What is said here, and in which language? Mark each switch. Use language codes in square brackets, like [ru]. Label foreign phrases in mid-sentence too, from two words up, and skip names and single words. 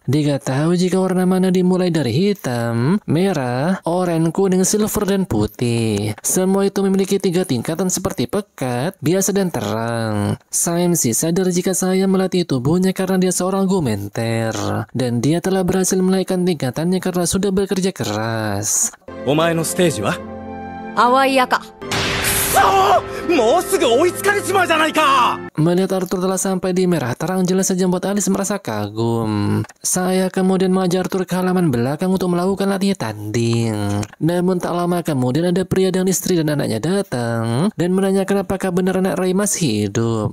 [id] Diketahui jika warna mana dimulai dari hitam, merah, oranye, kuning, silver, dan putih. Semua itu memiliki 3 tingkatan seperti pekat, biasa, dan terang. Saemsi sadar jika saya melatih tubuhnya karena dia seorang argumenter. Dan dia telah berhasil menaikkan tingkatannya karena sudah bekerja keras. [ja] お前のステージは淡い赤。もうすぐ追いつかれちまうじゃないか。 [id] Melihat Arthur telah sampai di merah terang jelas saja membuat Alice merasa kagum. Saya kemudian mengajak Arthur ke halaman belakang untuk melakukan latihan tanding. Namun tak lama kemudian ada pria dan istri dan anaknya datang dan menanyakan apakah benar anak Ray masih hidup.